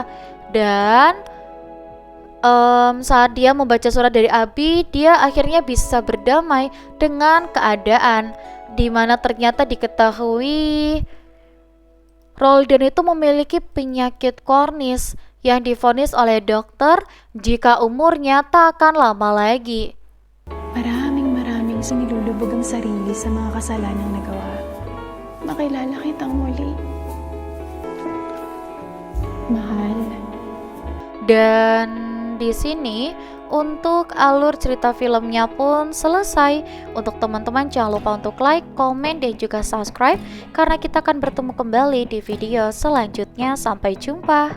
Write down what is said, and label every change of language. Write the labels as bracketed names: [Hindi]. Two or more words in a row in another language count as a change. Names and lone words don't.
[Indonesian] Dan saat dia membaca surat dari Abby, dia akhirnya bisa berdamai dengan keadaan, dimana ternyata diketahui Roldan itu memiliki penyakit kornis yang divonis oleh dokter jika umurnya tak akan lama lagi. [Filipino] Maraming sinilulubog ang sarili sa mga kasalanang nagawa. Makilala kitang muli. Mahal. [Indonesian] Dan di sini untuk alur cerita filmnya pun selesai. Untuk teman-teman jangan lupa untuk like, komen, dan juga subscribe karena kita akan bertemu kembali di video selanjutnya. Sampai jumpa.